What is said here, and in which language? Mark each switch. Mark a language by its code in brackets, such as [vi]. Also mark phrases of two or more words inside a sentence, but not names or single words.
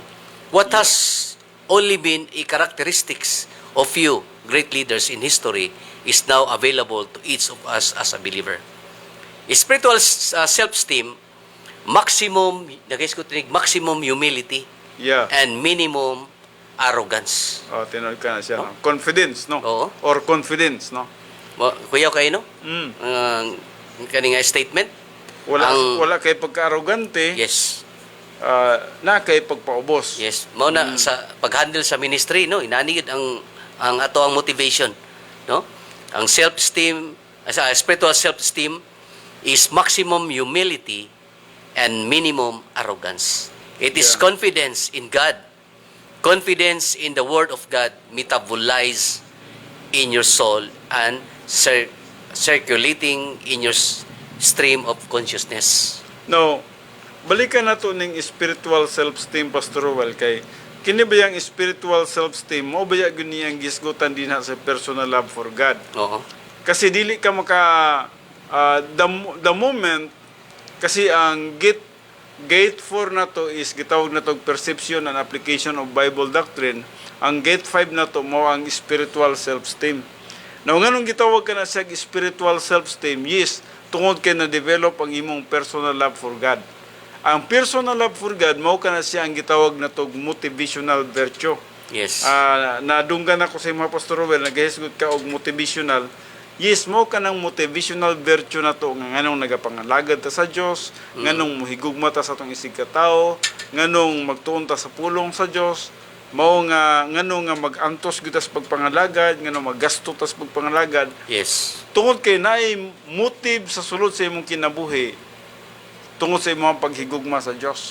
[en] What has only been a characteristics of few great leaders in history is now available to each of us as a believer. Spiritual self-esteem, maximum humility, Yeah. and minimum arrogance. [ceb] Tinawag ka na siya, no? Confidence, no? Oo. [en] Or confidence, no? [ceb] Kuya kayo, no? Mm. Kaning statement? Wala kay pagka-arrogante, [en] Yes. [ceb] na kay pagpaubos. [en] Yes. [ceb] Mao na sa pag-handle sa ministry, no? Inanigid ang ato ang motivation, no? Ang [en] self-esteem, spiritual self-esteem is maximum humility and minimum arrogance. It is confidence in God, confidence in the Word of God metabolized in your soul and circulating in your stream of consciousness. [ceb] No, balikan nato ning [en] spiritual self-esteem, [ceb] Pastor Rowell, kay kini ba yung [en] spiritual self-esteem [ceb] mo ba yung ganiyang gisgutan din sa [en] personal love for God? [ceb] Oo. Kasi dili ka [en] the moment [ceb] Kasi ang gate 4 na to is gitawag na to [en] perception and application of Bible doctrine. [ceb] Ang gate 5 na to mo ang [en] spiritual self-esteem. [ceb] Now nganong gitawag ka na sa [en] spiritual self-esteem? [ceb] Yes, tungod kay na develop ang imong [en] personal love for God. [ceb] Ang [en] personal love for God [ceb] mao kana siya ang gitawag na to [en] motivational virtue. Yes. [ceb] Nadunggan ako sa mga Pastor Robel, naghisgot ka og motivational. [en] Yes, [ceb] mo ka ng [en] motivational virtue [ceb] na to nga nganong nagapangalagad ta sa Dios, nganong mohigugma ta sa atong isig ka tawo, nganong magtuon ta sa pulong sa Dios, mao nga nganong nga magantos gyud ta sa pagpangalagad, nganong maggasto ta sa pagpangalagad. [en] Yes. [ceb] Tungod kay naay motive sa sulod sa imong kinabuhi, tungod sa imong paghigugma sa Dios.